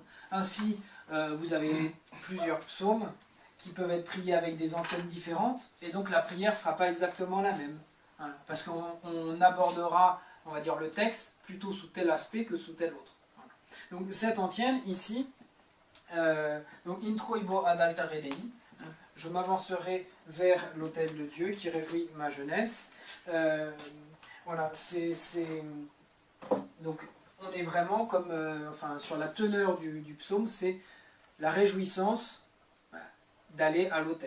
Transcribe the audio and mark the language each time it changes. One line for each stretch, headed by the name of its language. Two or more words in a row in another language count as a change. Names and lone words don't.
French: Ainsi vous avez plusieurs psaumes qui peuvent être priés avec des antiennes différentes, et donc la prière ne sera pas exactement la même. Voilà, parce qu'on abordera, on va dire, le texte plutôt sous tel aspect que sous tel autre. Voilà. Donc cette antienne, ici, donc
Latin: intro ibo ad altare Dei,
French: je m'avancerai vers l'autel de Dieu qui réjouit ma jeunesse. Voilà, donc on est vraiment comme, sur la teneur du psaume, c'est la réjouissance d'aller à l'autel.